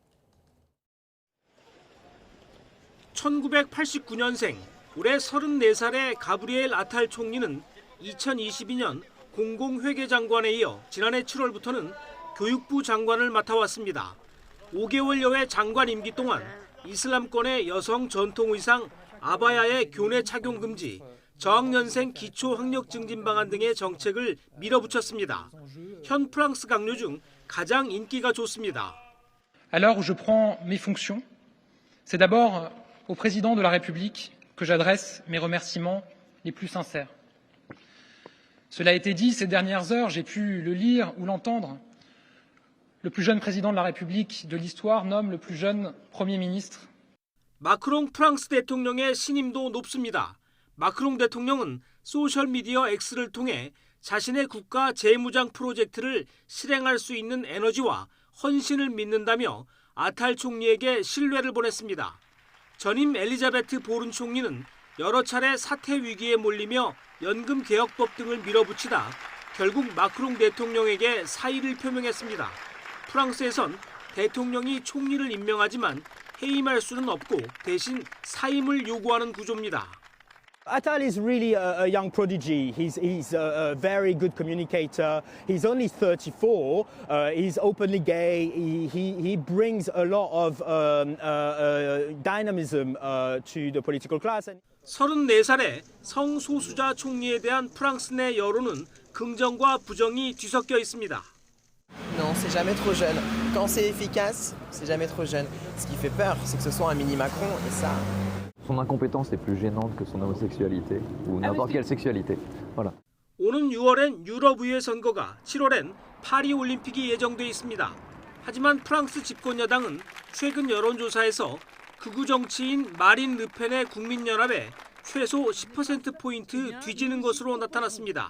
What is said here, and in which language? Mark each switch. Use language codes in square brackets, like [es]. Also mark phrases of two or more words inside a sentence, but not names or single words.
[ko] 1989년생, 올해 34살의 가브리엘 아탈 총리는 2022년 공공회계장관에 이어 지난해 7월부터는 교육부 장관을 맡아왔습니다. 5개월여의 장관 임기 동안 이슬람권의 여성 전통 의상 아바야의 교내 착용 금지, 저학년생 기초학력 증진 방안 등의 정책을 밀어붙였습니다. 현 프랑스 강요 중 가장 인기가 좋습니다. [fr] Alors je prends mes fonctions. C'est d'abord au président de la République que j'adresse mes remerciements les plus sincères. Cela a été dit ces dernières heures, j'ai pu le lire ou l'entendre. Le plus jeune président de la République de l'histoire nomme le plus jeune Premier ministre. [ko] 마크롱 프랑스 대통령의 신임도 높습니다. 마크롱 대통령은 소셜미디어 X를 통해 자신의 국가 재무장 프로젝트를 실행할 수 있는 에너지와 헌신을 믿는다며 아탈 총리에게 신뢰를 보냈습니다. 전임 엘리자베트 보른 총리는 여러 차례 사퇴 위기에 몰리며 연금 개혁법 등을 밀어붙이다 결국 마크롱 대통령에게 사의를 표명했습니다. 프랑스에선 대통령이 총리를 임명하지만 해임할 수는 없고 대신 사임을 요구하는 구조입니다. [en] Attal is really a young prodigy. He's a very good communicator. He's only 34. He's openly gay. He brings a lot of dynamism to the political class. [ko] 34살의 성소수자 총리에 대한 프랑스 내 여론은 긍정과 부정이 뒤섞여 있습니다. [fr] Non, c'est jamais trop jeune. Quand c'est efficace, c'est jamais trop jeune. Ce qui fait peur, c'est que ce soit un mini Macron et ça. Son incompétence est plus gênante que son homosexualité ou n'importe quelle sexualité. Voilà. [ko] 오는 6월엔 유럽의회 선거가 7월엔 파리 올림픽이 예정돼 있습니다. 하지만 프랑스 집권 여당은 최근 여론조사에서 극우 정치인 마린 르펜의 국민연합에 최소 10%포인트 뒤지는 것으로 나타났습니다.